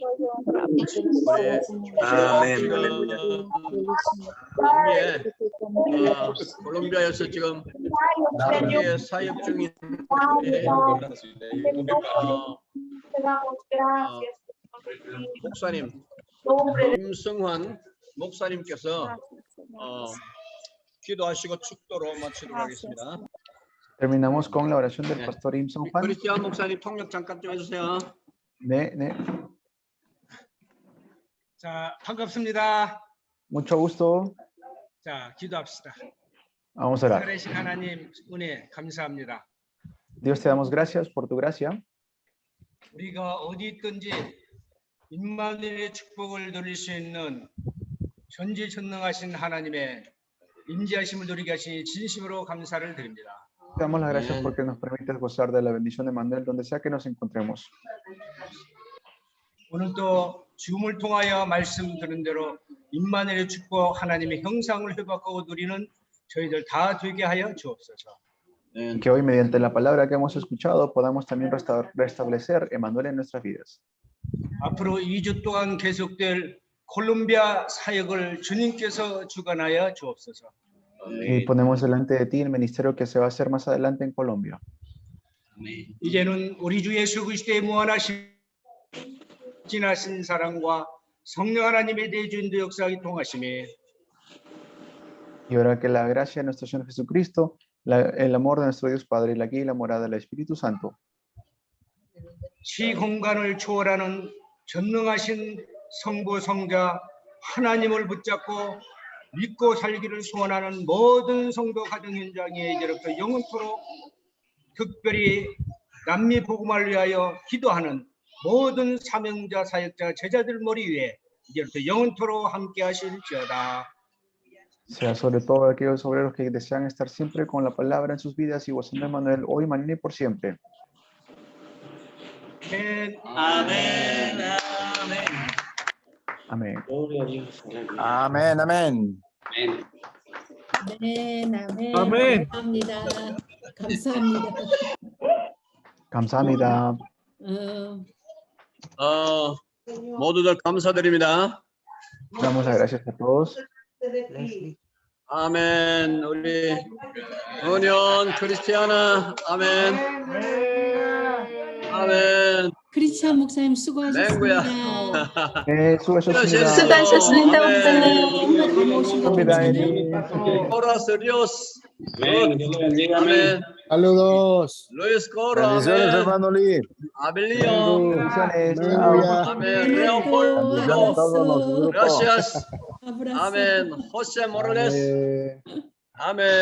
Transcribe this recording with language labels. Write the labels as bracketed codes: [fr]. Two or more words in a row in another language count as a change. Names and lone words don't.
[ko] 콜롬비아에서 지금 사역 중인 목사님 김성환 목사님께서 기도하시고 축도로 마치도록 하겠습니다. [es] Terminamos con la oración del pastor Imson Juan. [ko] 크리스티안 목사님 통역 잠깐 좀 해주세요. 네. 자, 반갑습니다. [es] Mucho gusto. [ko] 자, 기도합시다. [es] Vamos a orar. [ko] 살아계신 하나님 은혜 감사합니다. [es] Dios, te damos gracias por tu gracia. [ko] 우리가 어디 있든지 임마누엘의 축복을 누릴 수 있는 전지전능하신 하나님의 임재하심을 누리게 하시니 진심으로 감사를 드립니다. [es] Te damos las gracias porque nos permites gozar de la bendición de Manuel donde sea que nos encontremos. [ko] 오늘도 줌을 통하여 말씀 들은 대로 임마누엘의 축복 하나님의 형상을 회복하고 누리는 저희들 다 되게 하여 주옵소서. [es] Que hoy mediante la palabra que hemos escuchado podamos también restablecer Emmanuel en nuestras vidas. [ko] 앞으로 2주 동안 계속될 콜롬비아 사역을 주님께서 주관하여 주옵소서. [es] Y ponemos delante de ti el ministerio que se va a hacer más adelante en Colombia. [ko] 이제는 우리 주 예수 그리스도의 무한하신 진하신 사랑과 성령 하나님의 대주인도 역사하기 통하심이 [es] Y ahora que la gracia de nuestro Señor Jesucristo, el amor de nuestro Dios Padre y la guía y la morada del Espíritu Santo, [ko] 시 공간을 초월하는 전능하신 성부 성자 하나님을 붙잡고 믿고 살기를 소원하는 모든 성도 가정 현장에 이제부터 영원토록 특별히 남미 복음을 위하여 기도하는 모든 사명자 사역자 제자들 머리 위에 이제부터 영원토록 함께 하실지어다. [es] sea sobre todo aquellos obreros que desean estar siempre con la palabra en sus vidas y gozando de Emmanuel hoy, mañana y por siempre. [ko] 아멘. [es] Amén. Amén, amén. [ko] 아멘. 감사합니다. 감사합니다. 모두들 감사드립니다. [es] Damos las gracias a todos. [ko] 아멘. 우리 은연 크리스티아나 아멘. 아멘. 크리스찬 목사님 수고하셨습니다. 수고하셨습니다. 수고하셨습니다, 목사님. 감사합니다. [es] Horas Dios. Amén. Saludos. Luis Coro. Bendiciones, hermano Lee. Abelio. Bendiciones. Amén. Leopoldo. Gracias. Amén. José Morales. Amén.